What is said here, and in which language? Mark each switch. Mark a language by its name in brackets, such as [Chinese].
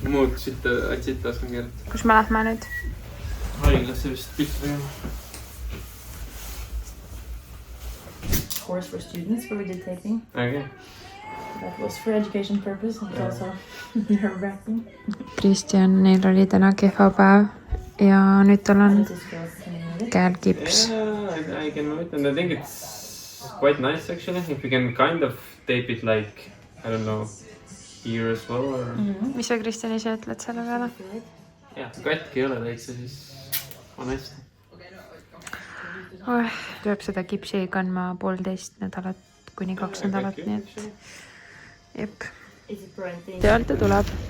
[Estonian] Muud sitta oskan keerata. Kus me lähme nüüd? Haiglasse vist pihta tegema. [English] Course for students where we did taping. Okay. That was for education purpose and also nerve-wracking. [Estonian] Kristjanil oli täna kehva päev ja nüüd tal on käel kips. [English] I think it's quite nice actually. If you can kind of tape it like, I don't know, here as well or... [Estonian] Mis sa Kristjan ise ütled selle peale? Jah, katki ei ole täitsa, siis on hästi. Tuleb seda kipsi kandma 1,5 nädalat kuni 2 nädalat, nii et jep. Sealt ta tuleb.